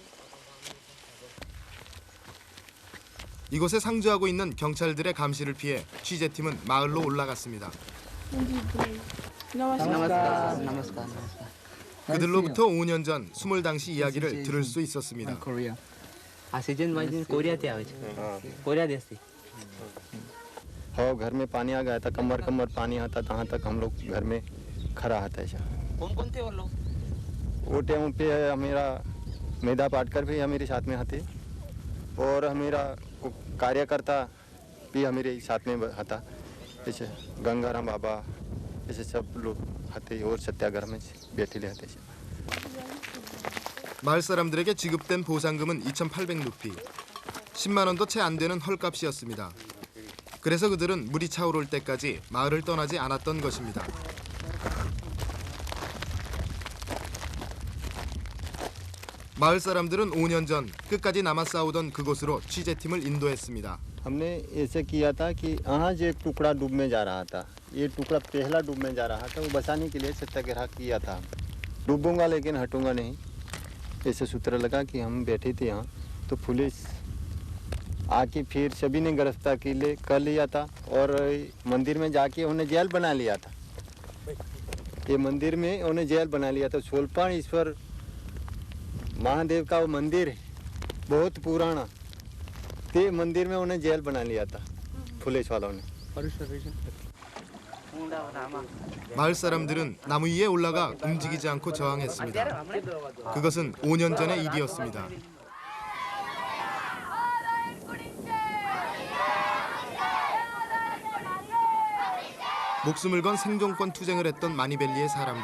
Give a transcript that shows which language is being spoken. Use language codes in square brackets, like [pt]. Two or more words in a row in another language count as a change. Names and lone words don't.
[ko] 이곳에 상주하고 있는 경찰들의 감시를 피해 취재팀은 마을로 올라갔습니다. [hi] नमस्कार नमस्कार [ko] 그들로부터 5년 전 수몰 당시 이야기를 들을 수 있었습니다. [hi] कोरिया [en] season wise [hi] कोरिया थे आवे कोरिया देश से और घर में पानी आ गया था, कमर कमर पानी आता था, यहाँ तक हम लोग घर में खड़ा आता है। कौन कौन थे वो लोग वो टाइम पे हमारा मेधा पाटकर भी हमारे साथ में आते और हमारा कार्यकर्ता भी हमारे साथ में था, जैसे गंगाराम बाबा ऐसे सब लोग आते और सत्याग्रह में बैठे रहते। [ko] 마을 사람들에게 지급된 보상금은 2,800루피, 10만 원도 채 안 되는 헐값이었습니다. 그래서 그들은 물이 차오를 때까지 마을을 떠나지 않았던 것입니다. 마을 사람들은 5년 전 끝까지 남아 싸우던 그곳으로 취재팀을 인도했습니다. [hi] हमने ऐसे किया था कि यहाँ जो एक टुकड़ा डूब में जा रहा था, ये टुकड़ा पहला डूब में जा रहा था, वो बचाने के लिए सत्याग्रह किया था। डूबूंगा लेकिन हटूंगा नहीं, ऐसे सूत्र लगा कि हम बैठे थे यहाँ, तो पुलिस आके फिर सभी ने गिरफ्तार कर लिया था और मंदिर में जाके उन्हें जेल बना लिया था। ये मंदिर में उन्हें जेल बना लिया था। शूलपाणेश्वर महादेव का वो मंदिर है, बहुत पुराना, ते मंदिर में उन्हें जेल बना लिया था पुलिस वालों ने। [ko] 마을 사람들은 나무 위에 올라가 움직이지 않고 저항했습니다. 그것은 5년 전의 일이었습니다. 목숨을 건 생존권 투쟁을 했던 마니벨리의 사람들.